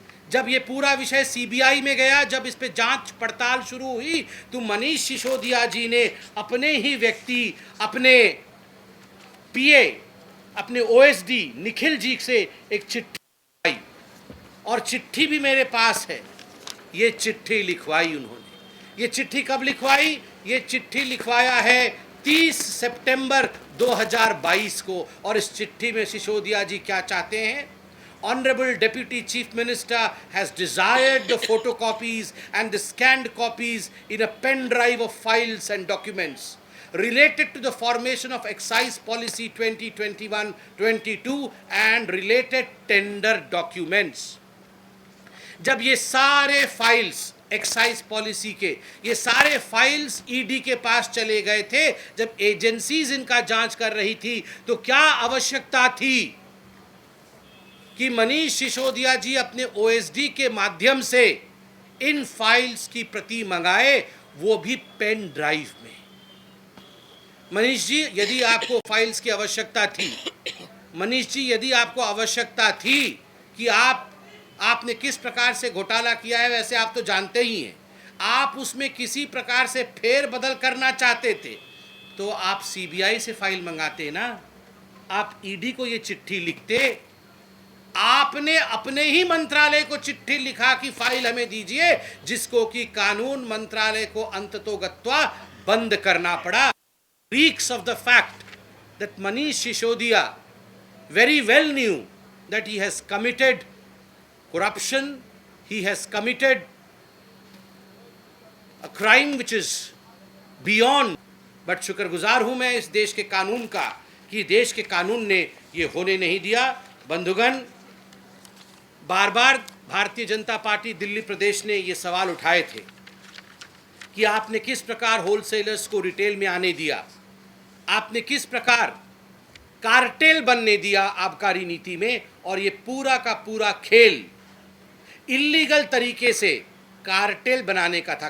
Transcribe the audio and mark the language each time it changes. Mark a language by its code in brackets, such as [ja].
[hi] जब ये पूरा विषय सीबीआई में गया, जब इस पे जांच पड़ताल शुरू हुई, तो मनीष सिसोदिया जी ने अपने ही व्यक्ति, अपने पीए, अपने ओएसडी निखिल जी से एक चिट्ठी आई, और चिट्ठी भी मेरे पास है। ये चिट्ठी लिखवाई उन्होंने। ये चिट्ठी कब लिखवाई? ये चिट्ठी लिखवाया है 30 सितंबर 2022 को। और इस चिट्ठी में सिसोदिया जी क्या चाहते हैं? [en] Honorable Deputy Chief Minister has desired the photocopies and the scanned copies in a pen drive of files and documents related to the formation of Excise Policy 2021-22 and related tender documents. [hi] जब ये सारे files excise policy के, ये सारे files ED के पास चले गए थे, जब एजेंसीज इनका जांच कर रही थी, तो क्या आवश्यकता थी कि मनीष सिसोदिया जी अपने ओएसडी के माध्यम से इन फाइल्स की प्रति मंगाए, वो भी पेन ड्राइव में। मनीष जी, यदि आपको फाइल्स की आवश्यकता थी, मनीष जी यदि आपको आवश्यकता थी कि आपने किस प्रकार से घोटाला किया है, वैसे आप तो जानते ही हैं, आप उसमें किसी प्रकार से फेर बदल करना चाहते थे, तो आप सीबीआई से फाइल मंगाते ना, आप ईडी को ये चिट्ठी लिखते। आपने अपने ही मंत्रालय को चिट्ठी लिखा कि फाइल हमें दीजिए, जिसको कि कानून मंत्रालय को अंततोगत्वा बंद करना पड़ा। [en] Reeks of the fact that Manish Sisodiya very well knew that he has committed corruption, he has committed a crime which is beyond, but [hi] शुक्रगुजार हूं मैं इस देश के कानून का कि देश के कानून ने ये होने नहीं दिया। बंधुगण, बार बार भारतीय जनता पार्टी दिल्ली प्रदेश ने ये सवाल उठाए थे कि आपने किस प्रकार होलसेलर्स को रिटेल में आने दिया, आपने किस प्रकार कार्टेल बनने दिया आबकारी नीति में, और ये पूरा का पूरा खेल इल्लीगल तरीके से कार्टेल बनाने का था।